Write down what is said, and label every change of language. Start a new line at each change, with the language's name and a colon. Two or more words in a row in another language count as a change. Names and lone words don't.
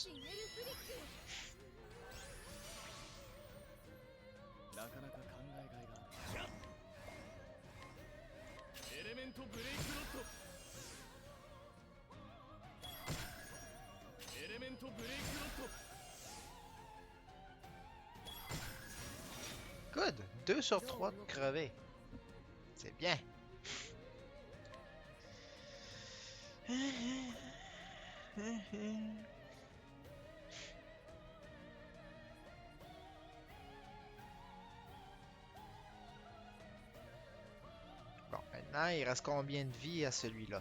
Japanese: 私エルフリックなかなか考えがいがあるエレメントブレイクロットエレメントブレイクロット
French: Good. 2 sur 3 de crever. C'est bien. Bon, maintenant, il reste combien de vie à celui-là?